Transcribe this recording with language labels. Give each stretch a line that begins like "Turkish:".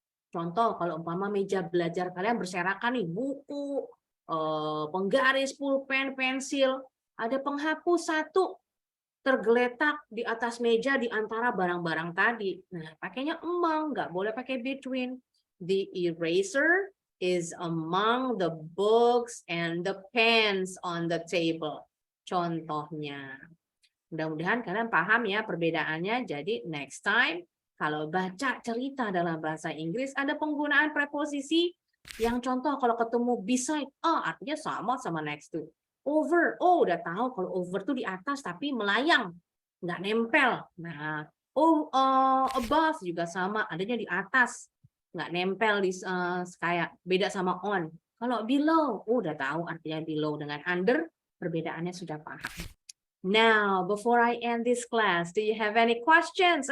Indonesian: Contoh, kalau umpama meja belajar kalian berserakan nih, buku, penggaris, pulpen, pensil, ada penghapus satu tergeletak di atas meja di antara barang-barang tadi. Nah, pakainya among, nggak boleh pakai between.
English: The eraser is among the books and the pens on the table.
Indonesian: Contohnya. Mudah-mudahan kalian paham ya perbedaannya. Jadi next time, kalau baca cerita dalam bahasa Inggris, ada penggunaan preposisi yang contoh kalau ketemu beside, artinya sama next to. Over, udah tahu kalau over tuh di atas tapi melayang, nggak nempel. Nah, above juga sama, adanya di atas, nggak nempel di kayak beda sama on. Kalau below, udah tahu artinya below dengan under, perbedaannya sudah paham.
English: Now, before I end this class, do you have any questions?